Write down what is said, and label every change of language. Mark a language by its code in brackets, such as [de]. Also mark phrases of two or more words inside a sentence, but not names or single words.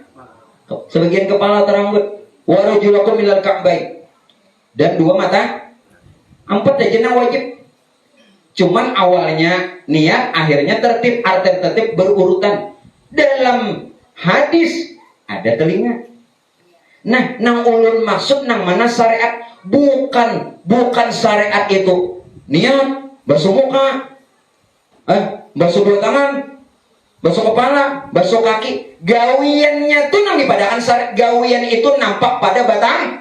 [id] Sebagian kepala atau rambut. [ar] وأرجلكم إلى الكعبين. [id] Dan 2 mata. 4 aja yang wajib. Cuman awalnya niat, akhirnya tertib, arti tertib berurutan. Dalam hadis ada telinga. Nah, [bjn] nang ulun maksud nang mana syariat, bukan syariat itu niat, basuh muka, basuh 2 tangan, basuh kepala, basuh kaki. Gawiannya tuh nang dipadakan syariat. Gawian itu nampak pada batang.